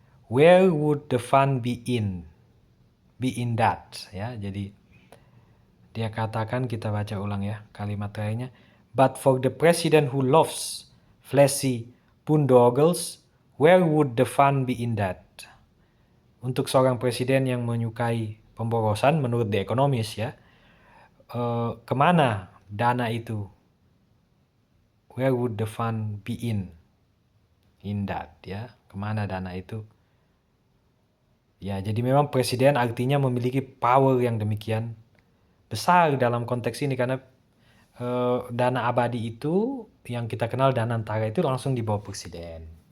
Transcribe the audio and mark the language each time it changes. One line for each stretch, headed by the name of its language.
English: Where would the fund be in? Be in that, ya.
Indonesian: Jadi dia katakan, kita baca ulang ya kalimat terakhirnya.
English: But for the president who loves flashy boondoggles, where would the fun be in that?
Indonesian: Untuk seorang presiden yang menyukai pemborosan menurut The Economist ya, kemana dana itu?
English: Where would the fun be in that ya?
Indonesian: Kemana dana itu? Ya, jadi memang presiden artinya memiliki power yang demikian besar dalam konteks ini, karena dana abadi itu yang kita kenal dana antara itu langsung di bawah presiden.